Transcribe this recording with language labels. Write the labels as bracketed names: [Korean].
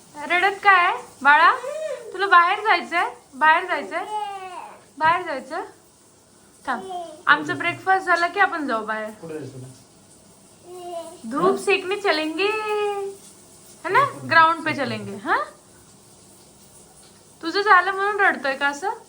[Marathi] रडत काय बाळा? तुला बाहेर जायचंय? बाहेर जायचंय? बाहेर जायचं? थांब, आमचा ब्रेकफास्ट झाला की आपण जाऊ बाहेर. [Hindi] धूप सेकने चलेंगे है ना, ग्राउंड पे चलेंगे. [Marathi] हाँ, तुझं झालं म्हणून रडतोय का असं?